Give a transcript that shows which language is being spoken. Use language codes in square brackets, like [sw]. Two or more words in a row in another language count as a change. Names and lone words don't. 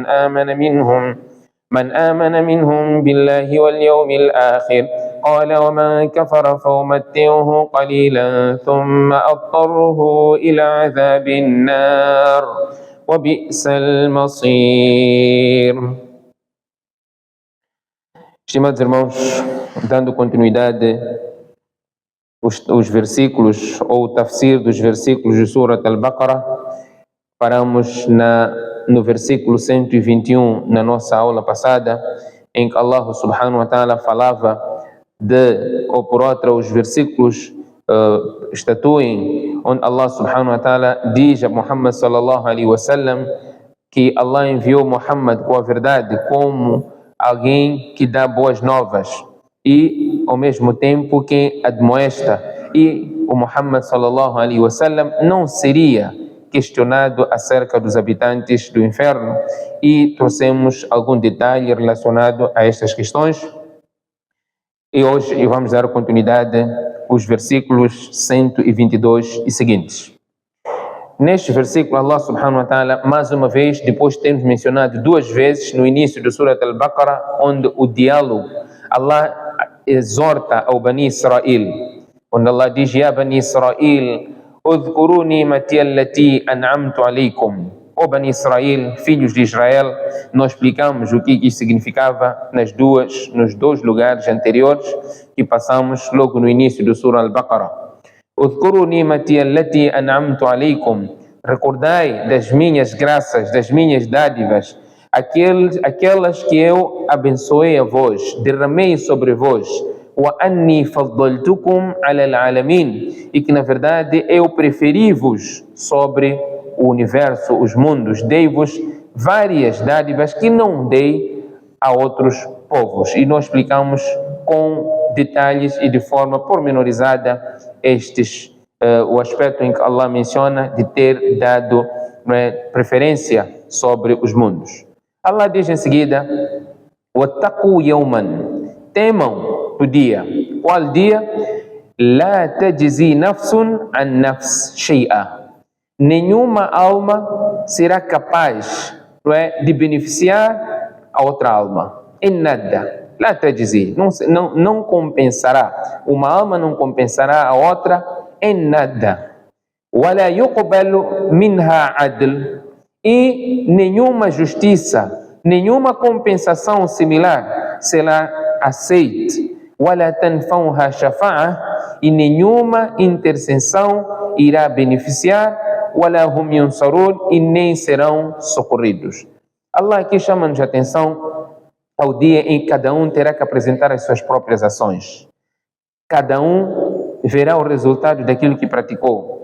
[ar] من آمن منهم بالله واليوم الآخر قال ومن كفر فأمتعه قليلا ثم أضطره إلى عذاب النار وبئس المصير. [pt] Estimados irmãos, dando continuidade os versículos ou o tafsir dos versículos de Surat Al-Baqarah, paramos no versículo 121 na nossa aula passada, em que Allah [ar] سبحانه وتعالى [pt] falava ou por outra, os versículos estatuem, onde Allah [ar] سبحانه وتعالى [pt] diz a Muhammad [ar] صلى الله عليه وسلم [pt] que Allah enviou Muhammad com a verdade como alguém que dá boas novas e ao mesmo tempo que admoesta, e o Muhammad [ar] صلى الله عليه وسلم [pt] não seria questionado acerca dos habitantes do inferno, e trouxemos algum detalhe relacionado a estas questões. E hoje vamos dar continuidade aos versículos 122 e seguintes. Neste versículo, [ar] الله سبحانه وتعالى, [pt] mais uma vez, depois de termos mencionado duas vezes no início do Surat Al-Baqarah, onde o diálogo, Allah exorta ao Bani Israel, onde Allah diz: [ar] يا بني إسرائيل اذكروا نعمتي التي أنعمت عليكم. [pt] Ó Bani Israel, filhos de Israel, nós explicamos o que isso significava nos dois lugares anteriores que passamos logo no início do Surah Al-Baqarah. [ar] اذكروا نعمتي التي أنعمت عليكم. [pt] Recordai das minhas graças, das minhas dádivas, aquelas que eu abençoei a vós, derramei sobre vós. [ar] وأني فضلتكم على العالمين, [pt] e que na verdade eu preferi-vos sobre o universo, os mundos, dei-vos várias dádivas que não dei a outros povos. E nós explicamos com detalhes e de forma pormenorizada o aspecto em que Allah menciona de ter dado preferência sobre os mundos. Allah diz em seguida: [ar] واتقوا يوما, [pt] temam o dia. Qual dia? [ar] لا تجزي نفس عن نفس شيئا. [pt] Nenhuma alma será capaz de beneficiar a outra alma em nada. [ar] لا تجزي, [pt] não compensará. Uma alma não compensará a outra em nada. [ar] ولا يقبل منها عدل, [pt] e nenhuma justiça, nenhuma compensação similar será aceite. [ar] ولا تنفعها شفاعة, [pt] e nenhuma intercessão irá beneficiar. [ar] ولا هم ينصرون, [pt] e nem serão socorridos. Allah aqui chama-nos a atenção ao dia em que cada um terá que apresentar as suas próprias ações. Cada um verá o resultado daquilo que praticou.